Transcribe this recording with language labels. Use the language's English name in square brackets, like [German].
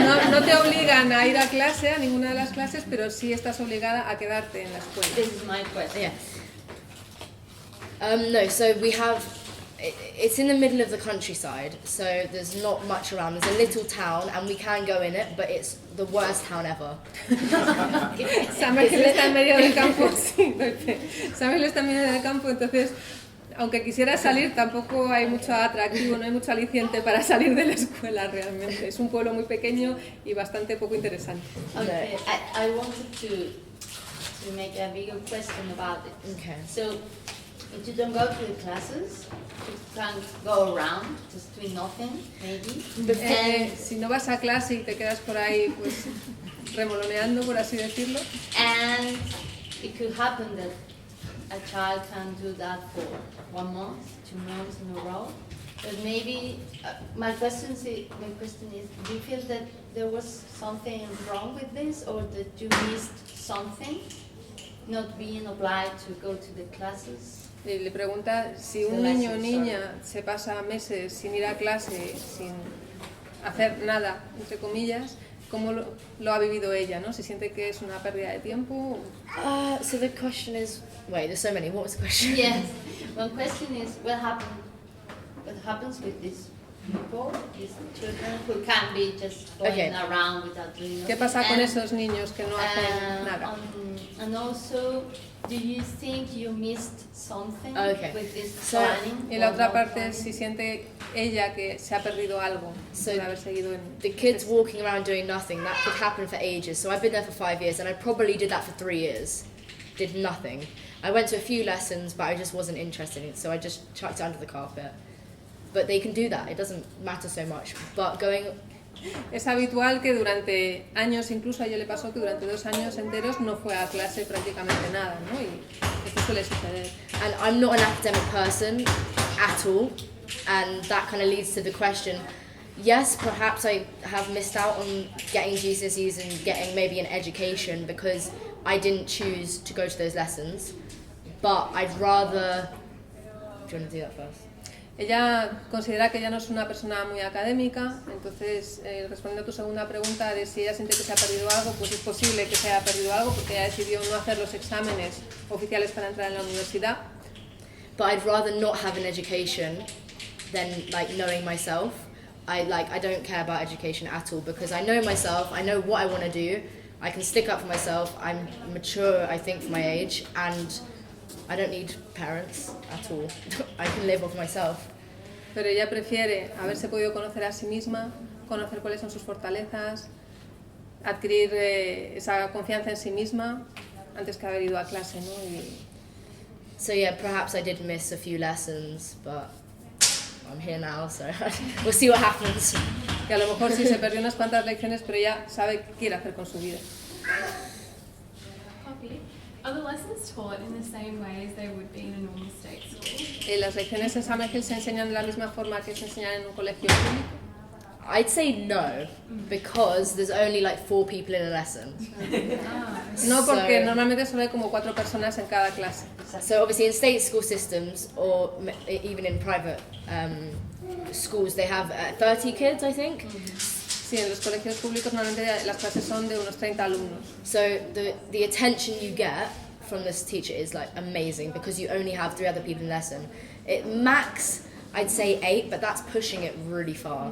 [Spanish] No te obligan a ir a clase, a ninguna de las clases, pero sí estás obligada a quedarte en la escuela. [English] This is my question. Yeah. No, so we have... It's in the middle of the countryside, so there's not much around. There's a little town, and we can go in it, but it's the worst town ever. [Spanish] Summerhill está en medio del campo, sí. Summerhill está en medio del campo, entonces, aunque quisieras salir, tampoco hay mucho atractivo, no hay mucho aliciente para salir de la escuela realmente. Es un pueblo muy pequeño y bastante poco interesante. [English] Okay, I wanted to make a bigger question about it. Okay. So, if you don't go to the classes, you can go around, just doing nothing, maybe. [Spanish] Si no vas a clase y te quedas por ahí, pues, remoloneando, por así decirlo. [English] And it could happen that a child can do that for 1 month, 2 months in a row. But maybe, my question is, do you feel that there was something wrong with this, or that you missed something, not being obliged to go to the classes? [Spanish] Le pregunta si un niño o niña se pasa meses sin ir a clase, sin hacer nada, entre comillas, cómo lo ha vivido ella, ¿no? Si siente que es una pérdida de tiempo. [English] So the question is, wait, there's so many. What was the question? Yes. One question is what happens with these people, these children who can be just going around without doing nothing. [Spanish] ¿Qué pasa con esos niños que no hacen nada? [English] And also, do you think you missed something with this So, planning? [Spanish] Y la otra parte es si siente ella que se ha perdido algo por haber seguido en... [English] The kids walking around doing nothing, that could happen for ages. So I've been there for 5 years and I probably did that for 3 years. Did nothing. I went to a few lessons, but I just wasn't interested in it, so I just chucked it under the carpet. But they can do that, it doesn't matter so much. But going... [Spanish] Es habitual que durante años, incluso a ella le pasó que durante 2 años enteros no fue a clase prácticamente nada, ¿no? Y esto suele suceder. [English] And I'm not an academic person at all, and that kind of leads to the question, yes, perhaps I have missed out on getting GCSEs and getting maybe an education because I didn't choose to go to those lessons, but I'd rather... Do you want to do that first? [Spanish] Ella considera que ella no es una persona muy académica, entonces respondiendo a tu segunda pregunta de si ella siente que se ha perdido algo, pues es posible que se haya perdido algo porque ella decidió no hacer los exámenes oficiales para entrar en la universidad. [English] But I'd rather not have an education than like knowing myself. I don't care about education at all because I know myself, I know what I want to do, I can stick up for myself, I'm mature I think for my age, and I don't need parents at all. I can live off myself. [Spanish] Pero ella prefiere haberse podido conocer a sí misma, conocer cuáles son sus fortalezas, adquirir esa confianza en sí misma antes que haber ido a clase, ¿no? [English] So yeah, perhaps I did miss a few lessons, but I'm here now, so we'll see what happens. [Spanish] Que a lo mejor sí se perdió unas cuantas lecciones, pero ella sabe qué quiere hacer con su vida. [English] Are the lessons taught in the same way as they would be in a normal state school? [Spanish] ¿Las lecciones en Summerhill se enseñan de la misma forma que se enseñan en un colegio público? [English] I'd say no, because there's only like 4 people in a lesson. [Spanish] No, porque normalmente solo hay como 4 personas en cada clase. [English] So obviously in state school systems, or even in private schools, they have 30 kids, I think. [Spanish] Sí, en los colegios públicos normalmente las clases son de unos 30 alumnos. [English] So the attention you get from this teacher is like amazing because you only have 3 other people in lesson. Max, I'd say 8, but that's pushing it really far.